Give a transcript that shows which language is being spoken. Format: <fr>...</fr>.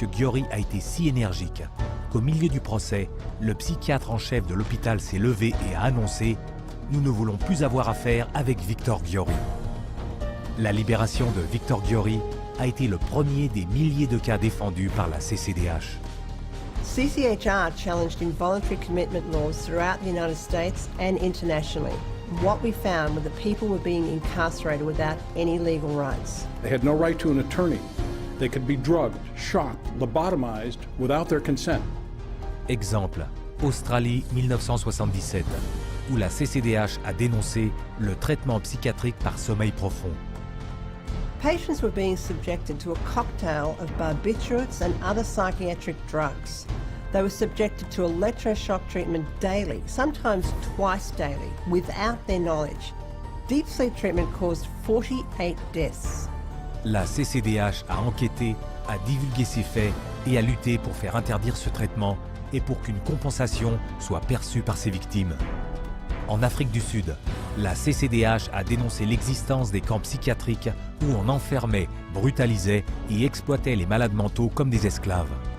<fr>Ghiori a été si énergique qu'au milieu du procès, le psychiatre en chef de l'hôpital s'est levé et a annoncé « Nous ne voulons plus avoir affaire avec Victor Ghiori ». La libération de Victor Ghiori a été le premier des milliers de cas défendus par la CCDH.</fr> <en>CCHR challenged involuntary commitment laws throughout the United States and internationally. What we found were that people were being incarcerated without any legal rights. They had no right to an attorney. They could be drugged, shot, lobotomized without their consent.</en> <fr>Exemple, Australie 1977, où la CCDH a dénoncé le traitement psychiatrique par sommeil profond.</fr> <en>Patients were being subjected to a cocktail of barbiturates and other psychiatric drugs. They were subjected to electroshock treatment daily, sometimes twice daily, without their knowledge. Deep sleep treatment caused 48 deaths.</en> <fr>La CCDH a enquêté, a divulgué ces faits et a lutté pour faire interdire ce traitement et pour qu'une compensation soit perçue par ses victimes. En Afrique du Sud, la CCDH a dénoncé l'existence des camps psychiatriques où on enfermait, brutalisait et exploitait les malades mentaux comme des esclaves.</fr>